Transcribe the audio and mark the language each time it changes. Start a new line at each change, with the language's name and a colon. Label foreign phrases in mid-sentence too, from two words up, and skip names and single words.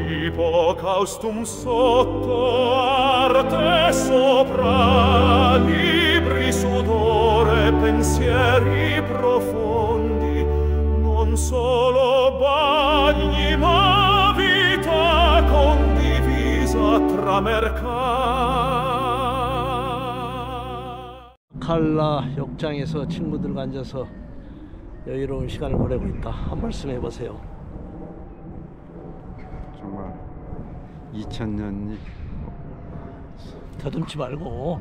Italian: Ippocaustum sotto, arte sopra, libri sudore, pensieri profondi, non solo bagni ma vita condivisa tra mercati.
Korean: 칼라 욕장에서 친구들과 앉아서 여유로운 시간을 보내고 있다. 한 말씀 해보세요. 정말 2000년이 더듬지 말고